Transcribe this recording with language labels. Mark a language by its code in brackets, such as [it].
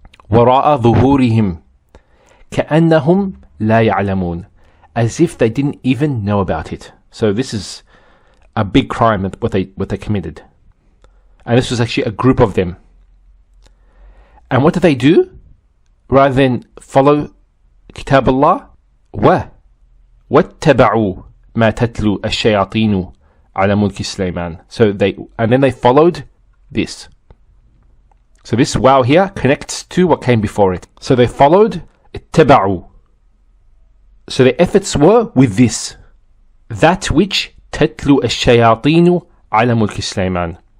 [ar] وراء ظهورهم كأنهم لا يعلمون, [en] as if they didn't even know about it. So this is a big crime, what they committed. And this was actually a group of them. And what did they do? Rather than follow [ar] كتاب الله, واتبعوا ما تتلو الشياطين على ملك سليمان. [en] So then they followed this. So this wow here connects to what came before it. So they followed اتبعوا. So their efforts were with this, that which [ar] تتلو الشياطين على ملك سليمان.